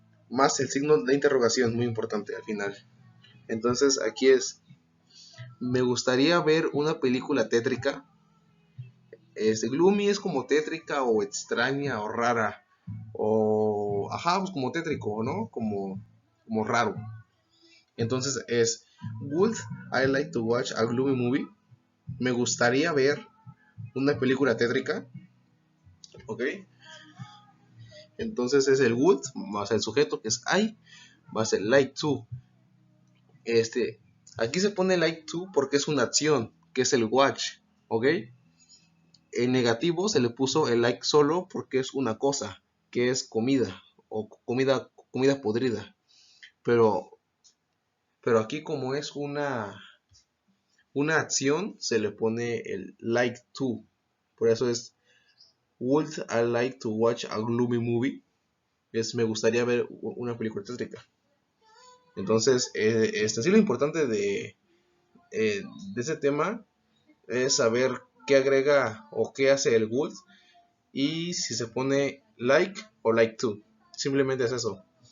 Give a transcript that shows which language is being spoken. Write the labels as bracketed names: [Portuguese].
[Spanish] Más el signo de interrogación, muy importante al final. Entonces aquí es, me gustaría ver una película tétrica. Gloomy es como tétrica o extraña o rara. O, ajá, pues como tétrico, ¿no? Como raro. Entonces es, [English] would I like to watch a gloomy movie? [Spanish] Me gustaría ver una película tétrica. ¿Ok? Entonces es el would más el sujeto que es I más el like to. Aquí se pone like to porque es una acción, que es el watch, ¿ok? En negativo se le puso el like solo porque es una cosa, que es comida o comida podrida. Pero aquí como es una acción, se le pone el like to. Por eso es [English] would I like to watch a gloomy movie? [Spanish] Es me gustaría ver una película tétrica. Entonces, sí lo importante de ese tema es saber qué agrega o qué hace el would y si se pone like o like to. Simplemente es eso.